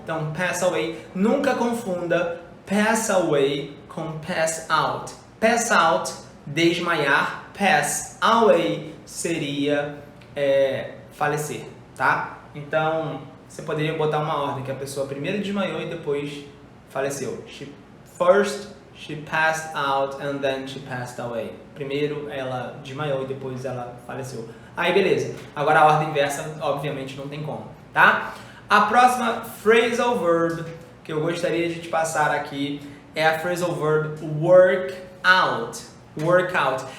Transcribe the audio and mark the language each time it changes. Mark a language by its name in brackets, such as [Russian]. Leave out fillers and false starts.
[Portuguese] Então, pass away, nunca confunda pass away com pass out. Pass out, desmaiar. Pass away seria falecer, tá? Então, você poderia botar uma ordem, que a pessoa primeiro desmaiou e depois faleceu. [English] First, she passed out and then she passed away. [Portuguese] Primeiro ela desmaiou e depois ela faleceu. Aí beleza. Agora a ordem inversa, obviamente, não tem como, tá? A próxima phrasal verb que eu gostaria de te passar aqui é a phrasal verb work out. Work out.